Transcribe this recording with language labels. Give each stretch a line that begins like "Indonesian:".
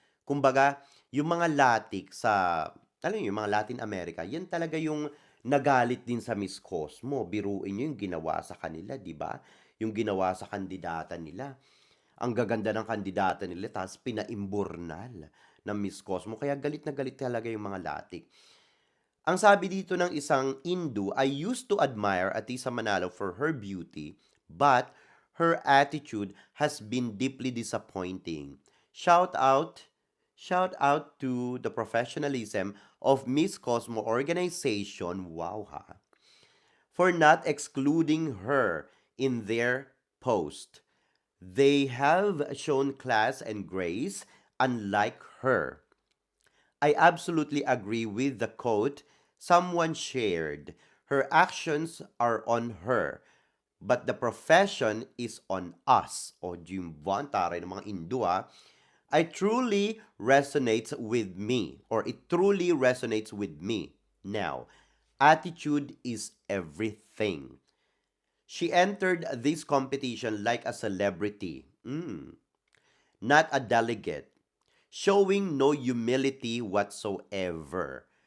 Filipino: Kumbaga, yung mga latik sa, alam niyo, yung mga Latin America, yan talaga yung nagalit din sa Miss Cosmo. Biruin niyo yung ginawa sa kanila, di ba? Yung ginawa sa kandidata nila. Ang gaganda ng kandidata nila, tapos pinaimburnal ng Miss Cosmo. Kaya galit na galit talaga yung mga latik. Ang sabi dito ng isang Hindu,
English: I used to admire Atisa Manalo for her beauty, but her attitude has been deeply disappointing. Shout out, shout out to the professionalism of Miss Cosmo organization, wow ha, for not excluding her in their post. They have shown class and grace unlike her. I absolutely agree with the quote someone shared. Her actions are on her, but the profession is on us.
Filipino: O Jimvan, taray ng mga Indo ah.
English: I truly resonates with me, or it truly resonates with me. Now, attitude is everything. She entered this competition like a celebrity, not a delegate, showing no humility whatsoever.